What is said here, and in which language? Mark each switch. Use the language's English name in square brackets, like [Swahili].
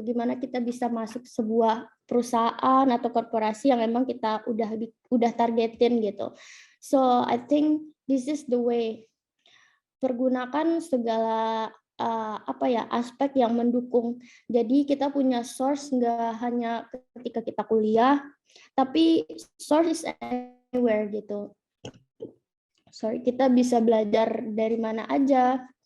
[Indonesian] Gimana kita bisa masuk sebuah perusahaan atau korporasi yang memang kita udah targetin gitu. [English] So I think this is the way. [Indonesian] Pergunakan segala aspek yang mendukung. Jadi kita punya source nggak hanya ketika kita kuliah, tapi [English] source is anywhere [Indonesian] gitu. Sorry, kita bisa belajar dari mana aja.